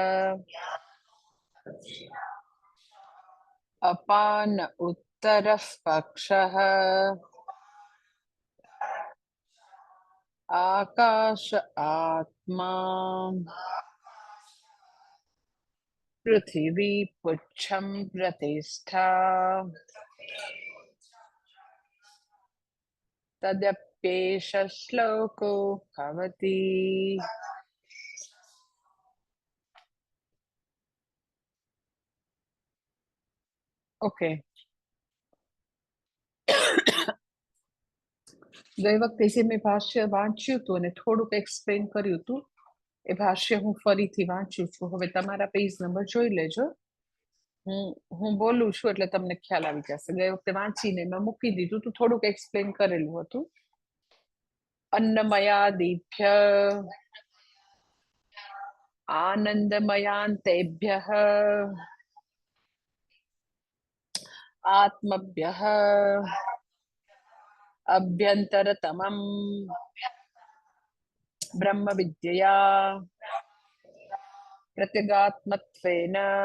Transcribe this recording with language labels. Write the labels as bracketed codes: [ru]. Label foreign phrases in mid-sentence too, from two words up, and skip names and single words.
[sa] अपान उत्तरः पक्षः आकाश आत्मा पृथिवी पुच्छं प्रतिष्ठा तदप्येष श्लोको भवति। [gu] ઓકે, ગઈ વખતે જે મેં ભાષ્ય વાંચ્યું હતું અને થોડુંક એક્સપ્લેન કર્યું હતું એ ભાષ્ય હું ફરીથી વાંચું છું. હવે તમારા પેજ નંબર જોઈ લેજો. હું બોલું છું એટલે તમને ખ્યાલ આવી જશે. ગઈ વખતે વાંચીને મેં મૂકી દીધું તો થોડુંક એક્સપ્લેન કરેલું હતું. [sa] अन्नमयादिभ्य आनन्दमयान्तेभ्यः आत्मभ्यः अभ्यन्तरतमं ब्रह्मविद्यया प्रत्यगात्मत्वेन